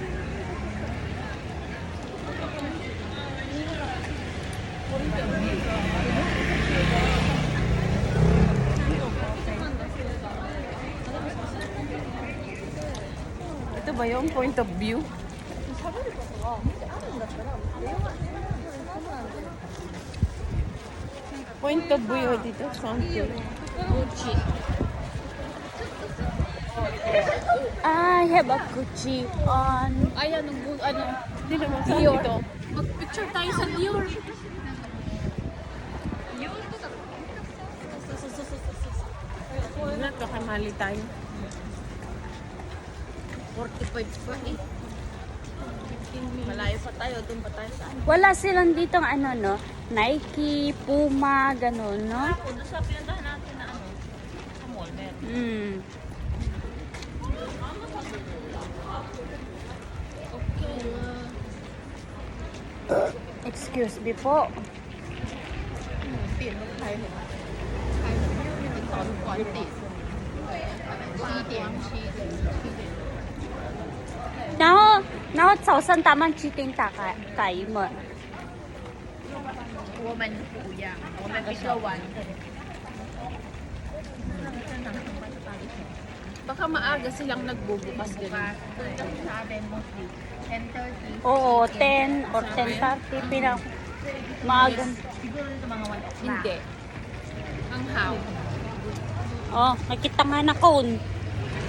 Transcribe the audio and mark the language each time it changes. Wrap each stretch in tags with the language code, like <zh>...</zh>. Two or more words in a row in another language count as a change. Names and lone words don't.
<tl>Ito ba yung</tl> <en>point of view? Point of view dito. Gucci. I have a Gucci on.</en> <tl>Ayan, ano, Hindi naman sa Dior. dito. Mag-picture tayo sa Dior. Wala, kakamali tayo. 45 pa eh. Malayo pa tayo, doon pa tayo sa ano. Wala silang ditong ano, no? Nike, Puma, ganun, no? Doon sa pinuntahan natin na ano, sa mall, meron.</tl> <en>Hmm. Excuse me po.</en> <zh>然后早上他们几点开门？我们不一样，我们比较晚。</zh> <tl>Baka maaga silang nagbubukas ganun. Oo, 10 or 10:30 pinang maaga. Hindi. Ang how? Oh, nakita nga na cone.</tl>